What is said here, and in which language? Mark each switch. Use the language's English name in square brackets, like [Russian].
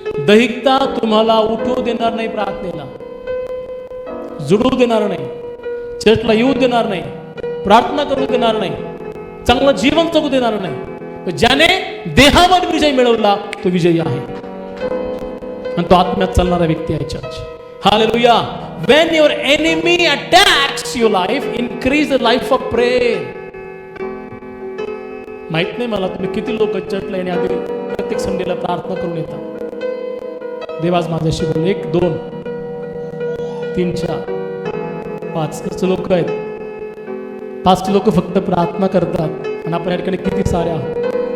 [Marathi] दैहिकता तुम्हाला उठवू देणार नाही, प्रार्थनेला जुडू देणार नाही, चर्चला येऊ देणार नाही, प्रार्थना करू देणार नाही, चांगलं जीवन जगू देणार नाही. ज्याने देहावर विजय मिळवला तो विजयी आहे आणि तो आत्म्यात चालणारा व्यक्ती आहे church. Hallelujah. [English] When your enemy attacks your life, increase the life of prayer. [Marathi] माहित नाही मला तुम्ही किती लोक चर्चला येण्याआधी प्रत्येक संडेला प्रार्थना करून येतात. देवाज माझ्याशी बोल. 1, 2, 3, 4, 5 लोक आहेत. 5 लोक फक्त प्रार्थना करतात आणि आपण या ठिकाणी किती सारे आहोत.